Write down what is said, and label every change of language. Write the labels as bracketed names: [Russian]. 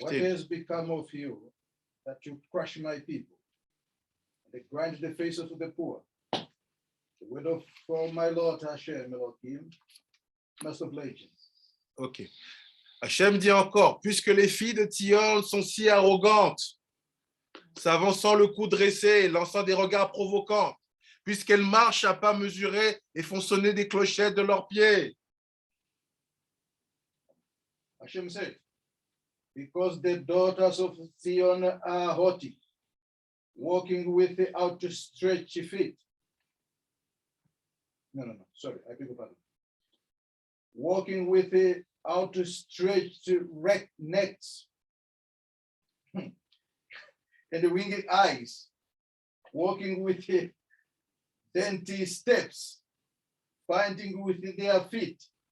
[English] What has become of you that you crush my people, and they grind the faces of the poor? The word of my Lord Hashem, Elohim, Master of Legends. Ok. [French] Hachem dit encore, puisque les filles de Tzion sont si arrogantes, s'avançant le cou dressé, lançant des regards provocants, puisqu'elles marchent à pas mesurés et font sonner des clochettes de leurs pieds. [English] Hashem said, because the daughters of Zion are haughty, walking with the outstretched feet. No, sorry, I beg your pardon. Walking with the outstretched necks and the winged eyes, walking with the dainty steps, finding with their feet.